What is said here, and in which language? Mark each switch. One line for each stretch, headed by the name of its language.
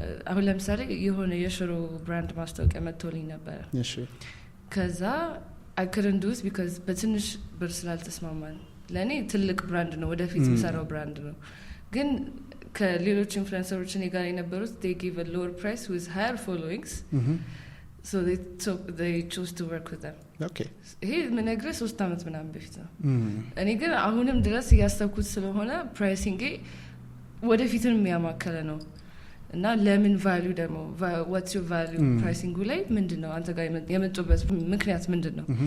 Amharic: አሁን ለምሳሌ የሆነ የሽሮ ብራንድ ማስታወቂያ መጥቶልኝ ነበር። እሺ ከዛ
English: I couldn't do it because
Amharic: በትንሽ ብር ስላልተስማማን። ለኔ ትልቅ ብራንድ ነው ወደፊት የሚሰራው ብራንድ ነው። ግን ከሌሎች ኢንፍሉዌንሰሮች እኔ ጋር የነበሩት
English: they gave a lower price with higher followings. So they chose to work with them. Okay.
Amharic: ይሄ ምነግርህ 3 አመት ምናምን በፊት ነው። እኔ ግን አሁንም ድረስ እያሰብኩት ስለሆነ ፕራይሲንግ ወደፊትን የሚያማከለ ነው። እና ለምን ቫልዩ ደግሞ
English: what's your value pricing
Amharic: ላይ ምንድነው አንተ ጋር የመጡበት ምክንያት ምንድነው?